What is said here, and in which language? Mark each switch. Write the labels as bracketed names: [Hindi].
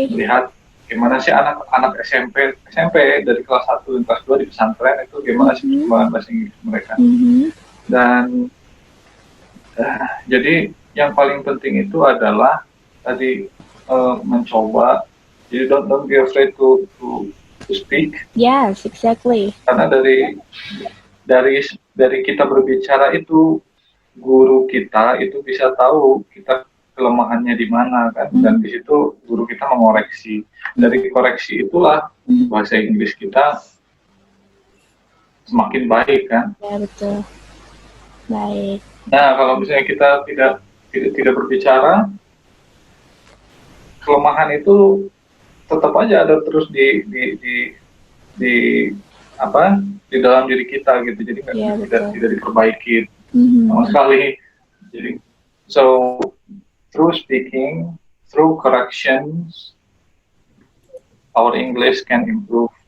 [Indonesian] melihat gimana sih anak-anak SMP dari kelas 1 dan kelas 2 di pesantren itu gimana sih perkembangan bahasa Inggris mereka. Dan jadi yang paling penting itu adalah tadi mencoba. Jadi [English] don't be afraid to speak. Yes, exactly. [Indonesian] Karena dari kita berbicara itu guru kita itu bisa tahu kita kelemahannya di mana kan, dan di situ guru kita mengoreksi. Dari koreksi itulah bahasa Inggris kita semakin baik kan. Ya betul. Baik. Nah kalau misalnya kita tidak berbicara, kelemahan itu tetap aja ada terus di dalam diri kita gitu. Jadi tidak diperbaiki sama sekali. Jadi [English] so through speaking, through corrections, our English can improve.